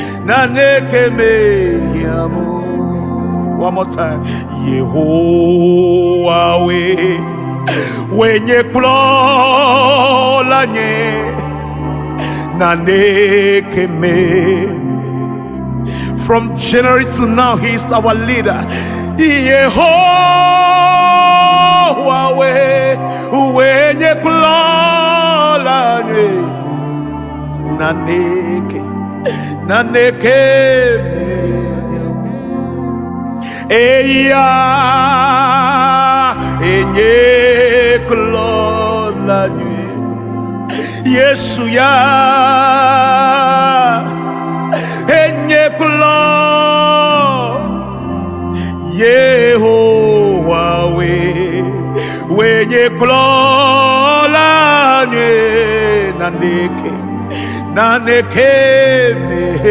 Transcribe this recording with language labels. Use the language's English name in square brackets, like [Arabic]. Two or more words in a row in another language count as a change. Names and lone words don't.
[Adangme] naneke me yamo. [English] One more time. [Adangme] Yehovah we wenye kulolanye naneke me. [English] From January to now, he is our leader. [Adangme] Yehovah we wenye kulolanye naneke me. Eya enye kulolanye Yesu ya enye kulo Yehovah we wenye kulolanye naneke me.